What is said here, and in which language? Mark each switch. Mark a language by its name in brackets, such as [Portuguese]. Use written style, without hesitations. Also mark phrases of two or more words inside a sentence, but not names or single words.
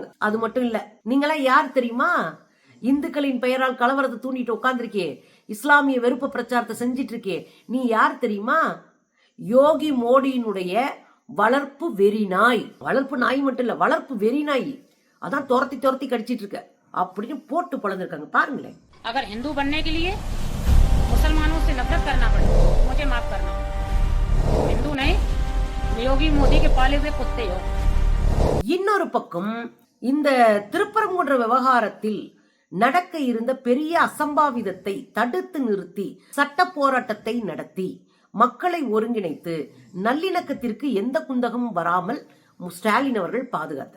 [Tamil] அது மட்டும் இல்ல, நீங்களாம் யார் தெரியுமா? இந்துக்களின் பெயரால் கலவரத்தை தூண்டிட்டு உட்கார்ந்துருக்கே, இஸ்லாமிய வெறுப்பு பிரச்சாரத்தை செஞ்சிட்டு இருக்கே, நீ யார் தெரியுமா? யோகி மோடியினுடைய வளர்ப்பு வெறி நாய். வளர்ப்பு நாய் மட்டும் இல்ல, வளர்ப்பு வெறி நாய். அதான் துரத்தி துரத்தி கடிச்சிட்டு இருக்க அப்படின்னு போட்டு பழந்திருக்காங்க. பாருங்களேன். [Hindi] अगर हिंदू बनने के लिए मुसलमानों से नफरत करना पड़े, मुझे माफ करना, हिंदू नहीं, योगी मोदी के पाले हुए कुत्ते हो. இன்னொரு பக்கம் இந்த திருப்பரங்குன்ற விவகாரத்தில் நடக்க இருந்த பெரிய அசம்பாவிதத்தை தடுத்து நிறுத்தி சட்ட போராட்டத்தை நடத்தி மக்களை ஒருங்கிணைத்து நல்லிணக்கத்திற்கு எந்த குந்தகமும் வராமல் ஸ்டாலின் அவர்கள் பாதுகாத்தார்.